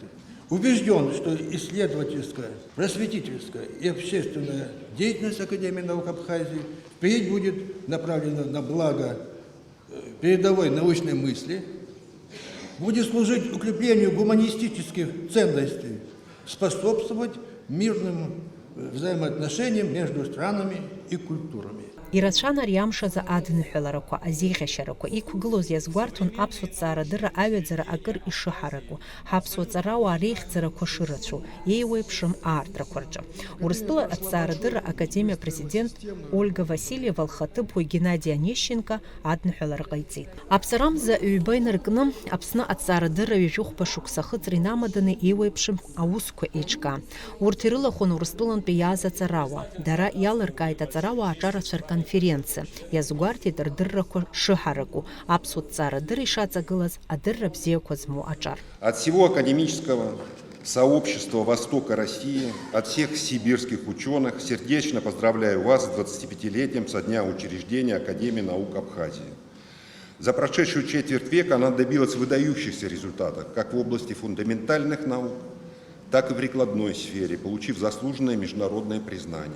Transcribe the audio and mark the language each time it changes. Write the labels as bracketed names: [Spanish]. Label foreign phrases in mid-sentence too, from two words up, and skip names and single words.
[Russian] Убежден, что исследовательская, просветительская и общественная деятельность Академии наук Абхазии впредь будет направлена на благо передовой научной мысли, будет служить укреплению гуманистических ценностей, способствовать мирным взаимоотношениям между странами и культурами. [Abkhazian] Ирацәан ари амшазы адныҳәаларақәа, азеиӷьашьарақәа иқәгылоз иазгәарҭон аԥсуа ҭҵаарадырра аҩаӡара акыр ишыҳараку, ҳаԥсуа ҵарауаа реихьӡарақәа шырацәоу, еиуеиԥшым аартрақәа рҿы. Урыстәыла аҭҵаарадырра академиа президент Ольга Васильева лхаҭыԥуаҩ Геннадий Онищенко адныҳәалара ҟаиҵеит. Аԥҵарамза ҩба инаркны Аԥсны аҭҵаарадырра ҩажәа шықәса ахыҵра инамаданы еиуеиԥшым аусқәа еиҿкаан. Урҭ ирылахәын Урыстәылантәи иааз аҵарауаа. Дара иалыркааит аҵарауаа аҿарацәа конференция иазгәарҭеит рдыррақәа шыҳараку, аԥсуа ҭҵаарадырра ишаҵагылаз адырра бзиақәа змоу аҿар. [Russian] От всего академического сообщества Востока России, от всех сибирских ученых сердечно поздравляю вас с 25-летием со дня учреждения Академии наук Абхазии. За прошедшую четверть века она добилась выдающихся результатов как в области фундаментальных наук, так и в прикладной сфере, получив заслуженное международное признание.